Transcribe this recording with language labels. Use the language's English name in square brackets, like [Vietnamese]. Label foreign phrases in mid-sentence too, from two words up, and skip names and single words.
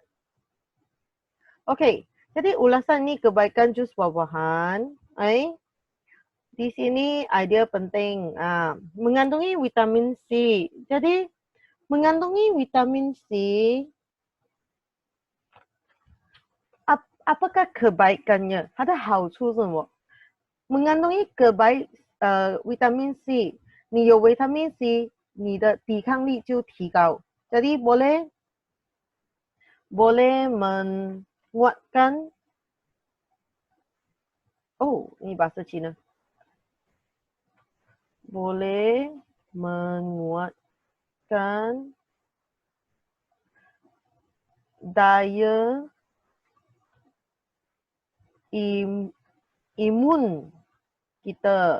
[Malay] Okey, jadi ulasan ni kebaikan jus buah-buahan. Di sini idea penting, mengandungi vitamin C. Jadi mengandungi vitamin C, apakah kebaikannya? [Chinese] Ada 好处是什么？ [Malay] mengandungi vitamin C， [Chinese] 你有 vitamin C， 你的抵抗力就提高。 [Malay] Jadi boleh menguatkan. Ini bahasa Cina. Boleh menguatkan daya imun kita.